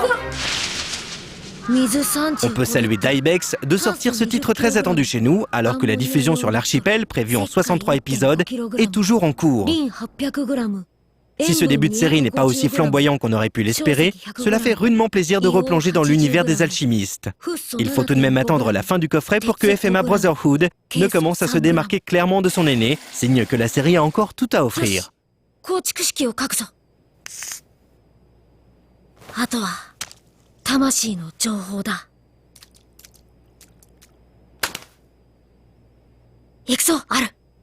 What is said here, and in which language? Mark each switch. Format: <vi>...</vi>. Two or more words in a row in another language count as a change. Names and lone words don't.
<fr>On peut saluer Dybex de sortir ce titre très attendu chez nous, alors que la diffusion sur l'archipel, prévue en 63 épisodes, est toujours en cours. Si ce début de série n'est pas aussi flamboyant qu'on aurait pu l'espérer, cela fait rudement plaisir de replonger dans l'univers des alchimistes. Il faut tout de même attendre la fin du coffret pour que FMA Brotherhood ne commence à se démarquer clairement de son aîné, signe que la série a encore tout à offrir.</fr> <ja>構築式を書くぞ。あとは魂の情報だ。行くぞ、ある。</ja>